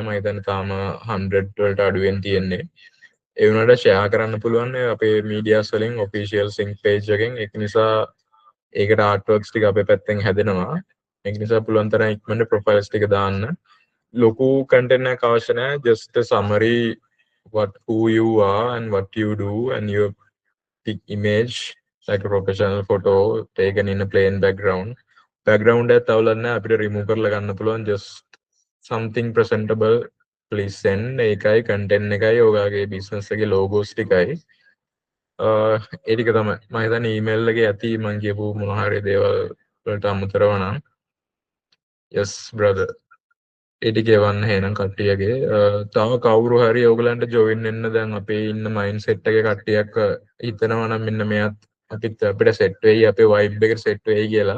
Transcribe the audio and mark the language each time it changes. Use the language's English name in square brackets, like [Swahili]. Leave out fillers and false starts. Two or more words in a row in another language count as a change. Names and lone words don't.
[Sinhala] මම හිතන්නේ තාම 100 වලට අඩුවෙන් තියෙන්නේ. ඒ වුණාට share කරන්න පුළුවන් අපේ medias වලින් [English] official sync page [Sinhala] එකෙන්. ඒක නිසා ඒකට artworks ටික අපේ පැත්තෙන් හැදෙනවා. ඒක නිසා පුළුවන් තරම් ඉක්මනට profiles ටික දාන්න. ලොකු content එකක් අවශ්‍ය නැහැ. [English] just a summary who you are and what you do and your image like a professional photo taken in a plain background. [Sinhala] Background එක තවලන්න අපිට remove කරලා ගන්න පුළුවන්. [English] just something presentable please send. [Sinhala] ඒකයි content එකයි ඔයාගේ business එකේ logos ටිකයි. ඒ ටික තමයි. මම හිතන්නේ email එකේ ඇති මම කියපු මොන හරි දේවල් වලට අමතරව නම්. [English] yes brother. [Sinhala] ඒ ටික එවන්න හේනම් කට්ටියගේ. තව කවුරු හරි ඕගලන්ට join වෙන්න දැන් අපේ ඉන්න mindset එකේ කට්ටියක් හිතනවා නම් මෙන්න මෙයාත් අපිට set වෙයි අපේ vibe එකට set වෙයි කියලා.